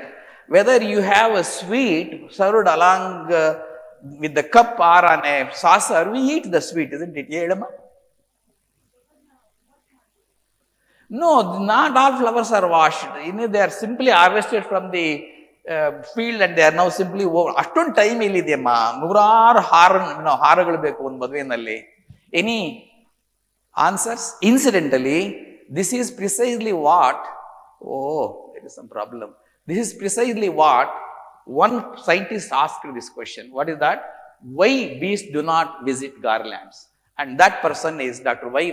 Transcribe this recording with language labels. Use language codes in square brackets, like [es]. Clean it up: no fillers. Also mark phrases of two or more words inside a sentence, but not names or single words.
[en] Whether you have a sweet served along with the cup or on a saucer, we eat the sweet, isn't it? No, not all flowers are washed. They are simply harvested from the field and they are now simply over. [kn] ಅಷ್ಟೊಂದ್ ಟೈಮ್ ಇಲ್ಲಿದೆಯಮ್ಮ, ನೂರಾರು ಹಾರಗಳು ಬೇಕು ಒಂದು ಮದುವೆನಲ್ಲಿ. [en] Any answers? Incidentally, this is precisely what, there is some problem. This is precisely what one scientist asked this question. What is that? Why bees do not visit garlands? And that person is Dr. Y.